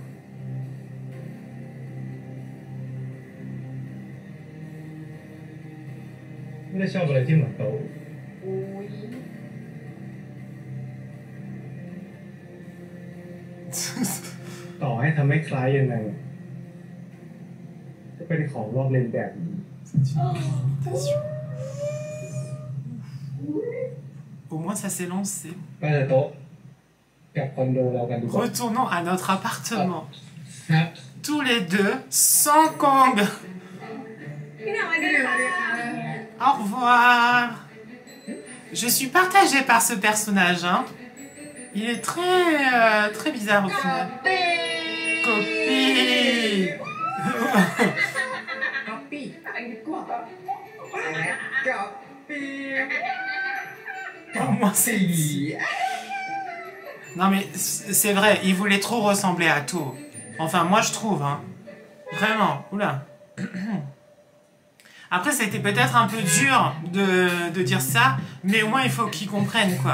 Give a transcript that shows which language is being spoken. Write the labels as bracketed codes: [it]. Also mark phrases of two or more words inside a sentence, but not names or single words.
[th] ไม่ได้ชอบอะไรที่เหมือนโต๊ะต่อให้ทำให้คล้ายยังไงก็เป็นของลอกเลียนแบบนี้ [fr] Au moins ça s'est lancé. [th] ไปเลยโต๊ะกับคอนโดเรากันดีกว่า [fr] Retournons à notre appartement. [th] ครับ [fr] Tous les deux, sans Kong. [th] พี่หนังมาดีค่ะ [fr] Au revoir. Je suis partagée par ce personnage. Hein. Il est très bizarre au final. Copie. [th] ก๊อปปี้ไปดีกว่าก๊อปปี้ [fr] Au moins c'est... Non mais c'est vrai, il voulait trop ressembler à To. Enfin moi je trouve. Hein. Vraiment. Oula. Après, c'était peut-être un peu dur de dire ça, mais au moins, il faut qu'ils comprennent, quoi.